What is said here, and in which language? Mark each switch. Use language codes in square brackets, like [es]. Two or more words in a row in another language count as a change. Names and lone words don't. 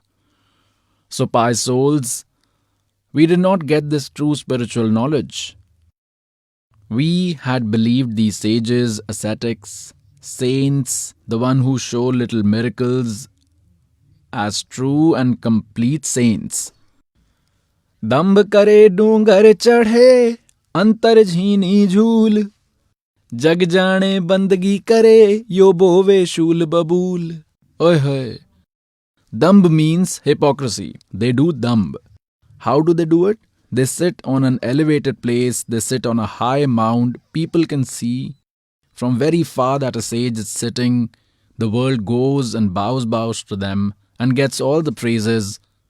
[en] So pious souls, we did not get this true spiritual knowledge. We had believed these sages, ascetics, saints, the one who show little miracles as true and complete saints. [hi] दंभ करे डूंगर चढ़े अंतर झीनी झूल जग जाने बंदगी करे यो बोवे शूल बबूल. Oy hoy. [en] Damb means hypocrisy. They do damb. How do they do it? They sit on an elevated place, they sit on a high mound. People can see from very far that a sage is sitting. The world goes and bows to them and gets all the praises.